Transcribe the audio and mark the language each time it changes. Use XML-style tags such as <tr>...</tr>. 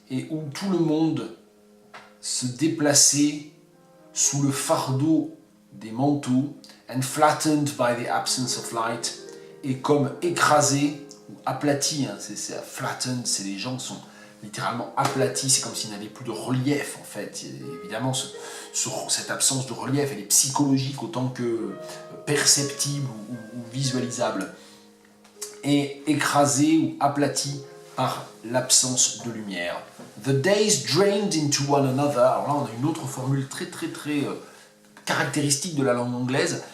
<fr>et où tout le monde se déplaçait sous le fardeau des manteaux,</fr> <en>and flattened by the absence of light,</en> <fr>et comme écrasé ou aplati, hein, flattened, c'est les gens qui sont littéralement aplatis, c'est comme s'ils n'avaient plus de relief en fait. Et évidemment, cette absence de relief, elle est psychologique autant que perceptible ou visualisable, et écrasé ou aplati par l'absence de lumière.</fr> <en>The days drained into one another.</en> <fr>Alors là, on a une autre formule très caractéristique de la langue anglaise.</fr>